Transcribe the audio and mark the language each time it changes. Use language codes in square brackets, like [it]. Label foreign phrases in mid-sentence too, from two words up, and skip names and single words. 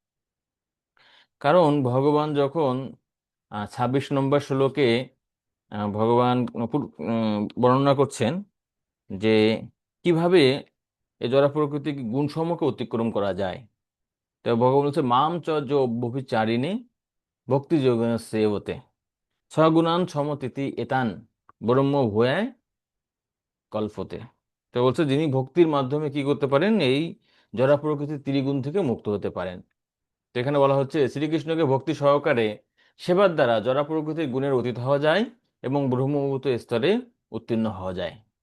[bn] কারণ ভগবান যখন 26 নম্বর শ্লোকে ভগবান বর্ণনা করছেন যে কিভাবে এই জড় প্রকৃতিক গুণসমূহকে অতিক্রম করা যায়। তো ভগবান বলছে [sa] মাম চ যো ব্যভিচারিণী ভক্তি যোগেন সেবতে সগুণান সমতিথি এতান ব্রহ্ম ভূয়ায় কল্পতে। [bn] তো বলছে যিনি ভক্তির মাধ্যমে কি করতে পারেন, এই জড় প্রকৃতির ত্রিগুণ থেকে মুক্ত হতে পারেন। তো এখানে বলা হচ্ছে শ্রীকৃষ্ণকে ভক্তি সহকারে সেবার দ্বারা জড় প্রকৃতির গুণের অতীত হওয়া যায় এবং ব্রহ্মভূত স্তরে উত্তীর্ণ হওয়া যায়।